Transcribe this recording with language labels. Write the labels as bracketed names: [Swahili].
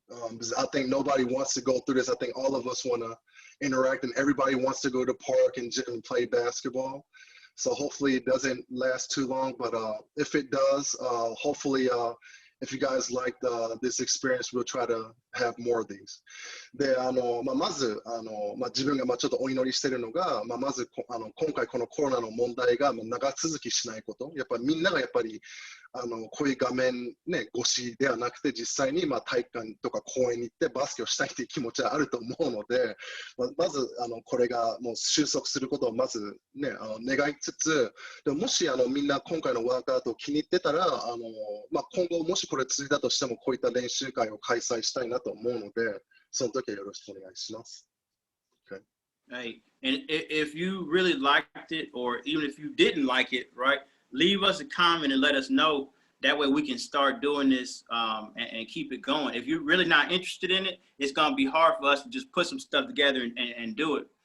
[English] Because I think nobody wants to go through this. I think all of us want to interact, and everybody wants to go to the park and play basketball. So hopefully it doesn't last too long. But if it does, hopefully if you guys like this experience, we'll try to have more of these. [Japanese] で、まず自分がちょっとお祈りしているのが、まず今回このコロナの問題が長続きしないこと。やっぱりみんながやっぱりこういう画面越しではなくて、実際に体育館とか公園に行ってバスケをしたいという気持ちはあると思うので、まずこれがもう収束することをまず願いつつ、でもしみんな今回のワークアウトを気に入ってたら、今後もしこれ続いたとしてもこういった練習会を開催したいなと思うので、その時はよろしくお願いします。 [English] Okay. Hey, and if you really liked it, or even if you didn't like it, right? Leave us a comment and let us know. That way we can start doing this and keep it going. If you're really not interested in it, it's going to be hard for us to just put some stuff together and do it.